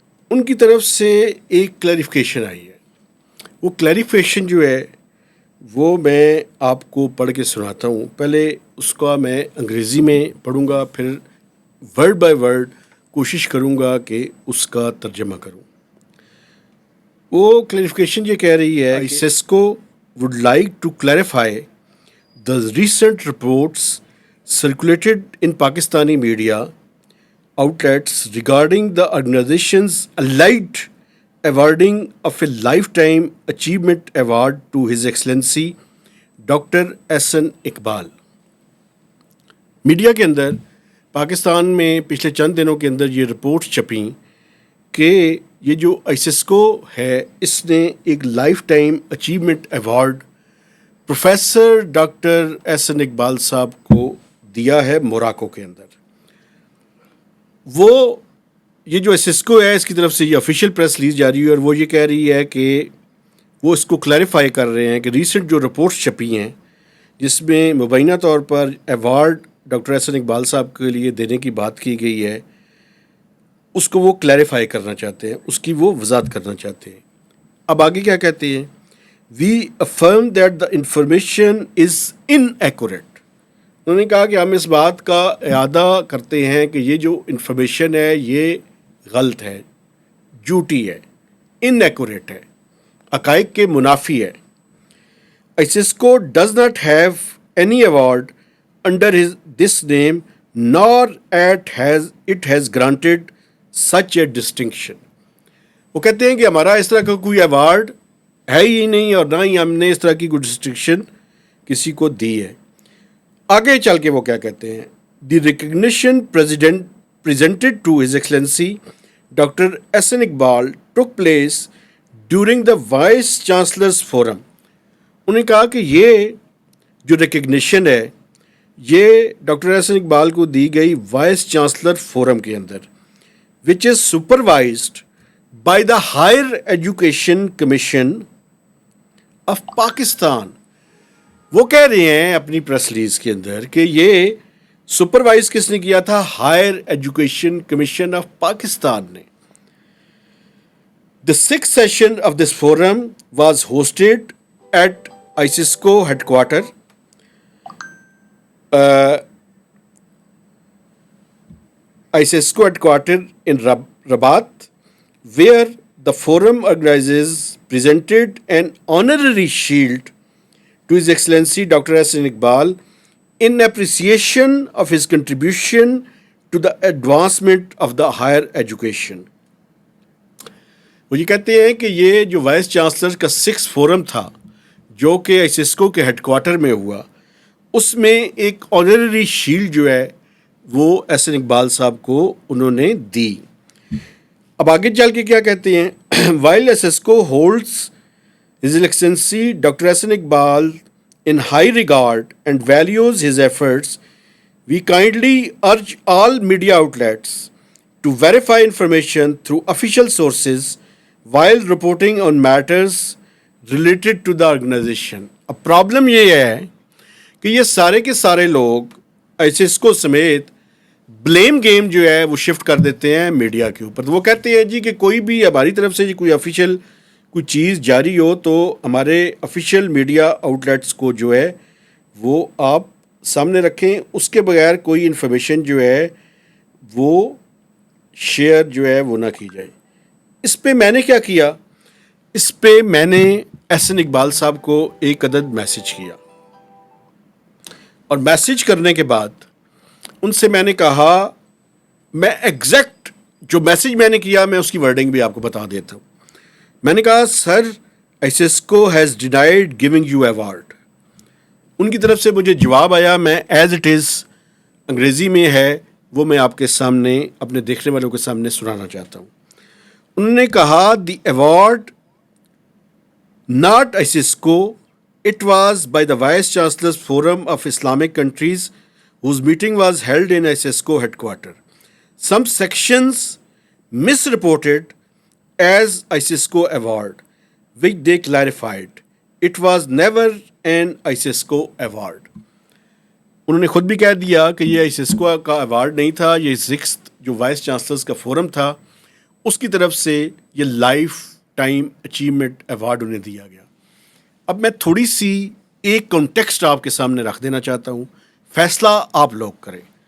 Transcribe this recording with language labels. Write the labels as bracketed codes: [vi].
[ur] ان کی طرف سے ایک کلیریفیکیشن آئی ہے. وہ کلیریفیکیشن جو ہے وہ میں آپ کو پڑھ کے سناتا ہوں. پہلے اس کا میں انگریزی میں پڑھوں گا، پھر ورڈ بائی ورڈ کوشش کروں گا کہ اس کا ترجمہ کروں. وہ کلیریفیکیشن یہ کہہ رہی ہے [en] ISISCO would like to clarify the recent reports circulated in Pakistani media outlets regarding the organization's alleged awarding of a Lifetime Achievement Award to His Excellency Dr. Ahsan Iqbal. [ur] Media کے اندر پاکستان میں پچھلے چند دنوں کے اندر یہ رپورٹس چھپیں کہ یہ جو ISISCO ہے اس نے ایک life time achievement award professor doctor Ahsan Iqbal صاحب کو دیا ہے موراکو کے اندر. وہ یہ جو ISISCO ہے اس کی طرف سے یہ آفیشیل پریس ریلیز جاری ہوئی اور وہ یہ کہہ رہی ہے کہ وہ اس کو کلیریفائی کر رہے ہیں کہ ریسنٹ جو رپورٹس چھپی ہیں جس میں مبینہ طور پر ایوارڈ ڈاکٹر احسن اقبال صاحب کے لیے دینے کی بات کی گئی ہے، اس کو وہ کلیریفائی کرنا چاہتے ہیں، اس کی وہ وضاحت کرنا چاہتے ہیں. اب آگے کیا کہتے ہیں؟ [en] We affirm that the information is inaccurate. [ur] انہوں نے کہا کہ ہم اس بات کا اعادہ کرتے ہیں کہ یہ جو انفارمیشن ہے یہ غلط ہے، جھوٹی ہے، انیکوریٹ ہے، حقائق کے منافی ہے. [en] ISISCO does not have any award under this name nor it has granted such a distinction. [ur] وہ کہتے ہیں کہ ہمارا اس طرح کا کوئی ایوارڈ ہے ہی نہیں اور نہ ہی ہم نے اس طرح کی کوئی ڈسٹنکشن کسی کو دی ہے. آگے چل کے وہ کیا کہتے ہیں؟ [en] The recognition presented to His Excellency Dr. Ahsan Iqbal took place during the Vice Chancellor's Forum. [ur] انہوں نے کہا کہ یہ جو ریکگنیشن ہے یہ ڈاکٹر احسن اقبال کو دی گئی وائس چانسلر فورم کے اندر [en] which is supervised by the Higher Education Commission of Pakistan. [ur] وہ کہہ رہے ہیں اپنی پریس ریلیز کے اندر کہ یہ سپروائز کس نے کیا تھا؟ Higher education commission of Pakistan نے. [en] The sixth session of this forum was hosted at ISISCO headquarter. ISISCO headquarters in Rabat, where the forum organizers presented an honorary shield to His Excellency Dr. Ahsan Iqbal in appreciation of his contribution to the advancement of the higher education. [ur] وہ یہ کہتے ہیں کہ یہ جو vice chancellor کا 6 forum تھا جو کہ ISISCO کے ہیڈ کوارٹر میں ہوا، اس میں ایک آنرری شیلڈ جو ہے وہ احسن اقبال صاحب کو انہوں نے دی. اب آگے چل کے کیا کہتے ہیں؟ [en] while ISISCO holds His Excellency Dr. Ahsan Iqbal in high regard and values his efforts, we kindly urge all media outlets to verify information through official sources while reporting on matters related to the organization. [ur] اب problem یہ ہے کہ یہ سارے کے سارے لوگ ISISCO سمیت بلیم گیم جو ہے وہ شفٹ کر دیتے ہیں میڈیا کے اوپر. تو وہ کہتے ہیں جی کہ کوئی بھی ہماری طرف سے کوئی آفیشیل کوئی چیز جاری ہو تو ہمارے آفیشیل میڈیا آؤٹلیٹس کو جو ہے وہ آپ سامنے رکھیں، اس کے بغیر کوئی انفارمیشن جو ہے وہ شیئر جو ہے وہ نہ کی جائے. اس پہ میں نے کیا کیا؟ اس پہ میں نے احسن اقبال صاحب کو ایک عدد میسج کیا اور میسج کرنے کے بعد ان سے میں نے کہا، میں ایگزیکٹ جو میسج میں نے کیا میں اس کی ورڈنگ بھی آپ کو بتا دیتا ہوں. میں نے کہا سر [en] ISISCO has denied giving you award. [ur] ان کی طرف سے مجھے جواب آیا، میں [en] as it is [ur] انگریزی میں ہے وہ میں آپ کے سامنے اپنے دیکھنے والوں کے سامنے سنانا چاہتا ہوں. انہوں نے کہا [en] The award not ISISCO, it was by the Vice Chancellor's Forum of Islamic Countries, whose meeting was held in ISISCO headquarters. Some sections misreported as ISISCO award, which they clarified. It was never an ISISCO award. [ur] انہوں نے خود بھی کہہ دیا کہ یہ ISISCO کا award نہیں تھا، یہ سکستھ جو وائس چانسلرز کا فورم تھا اس کی طرف سے یہ لائف ٹائم اچیومنٹ ایوارڈ انہیں دیا گیا. اب میں تھوڑی سی ایک کانٹیکسٹ آپ کے سامنے رکھ دینا چاہتا ہوں، فیصلہ آپ لوگ کریں.